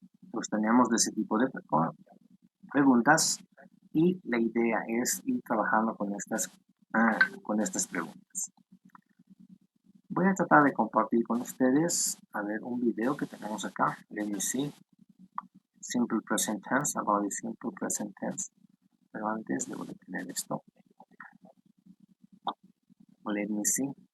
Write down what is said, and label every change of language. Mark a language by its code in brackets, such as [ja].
[es] Pues teníamos de ese tipo de preguntas y la idea es ir trabajando con estas preguntas. Voy a tratar de compartir con ustedes, a ver, un video que tenemos acá. [en] Let me see. Simple present tense, about the simple present tense. [es] Pero antes debo de tener esto. [en] Let me see.